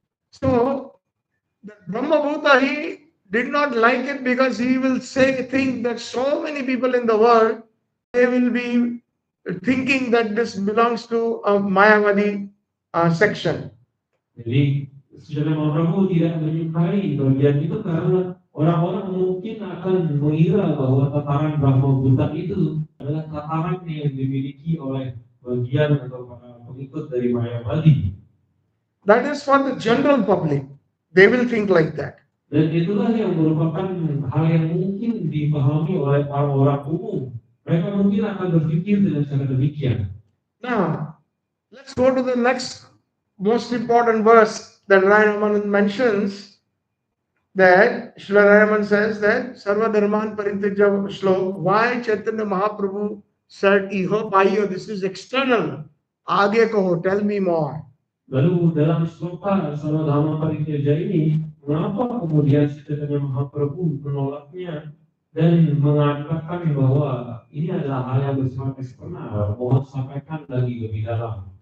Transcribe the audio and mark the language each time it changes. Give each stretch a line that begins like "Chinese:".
English: So, the Brahmabhuta, he did not like it because he will think that so many people in the world, they will be thinking that this belongs to a Mayavadi section.
Indonesian: Jadi, Saudara Mahaprabhu tidak menyukai bagian itu karena orang-orang mungkin akan mengira bahwa tataran Brahmabhuta itu adalah tataran yang dimiliki oleh bagian atau para pengikut dari Mayavadi.
English: That is for the general public. They will think like that.
Indonesian: Dan itulah yang merupakan hal yang mungkin dipahami oleh orang-orang umum. Mereka mungkin akan berpikir dengan cara demikian.
English: Now, let's go to the next most important verse that Ramanand mentions. That Srila Raman says that Sarva Dharman Parityaja Shlok. Why Chaitanya Mahaprabhu said
Bangla: Iho Payo,
English: this is external.
Bangla: Aage kaho,
English: tell me more.
Indonesian: Lalu dalam sloka Sarva Dharma Parityaja ini, mengapa kemudian Chaitanya Mahaprabhu menolaknya dan mengatakan bahwa ini adalah hal yang bersifat eksternal, mohon sampaikan lagi lebih dalam.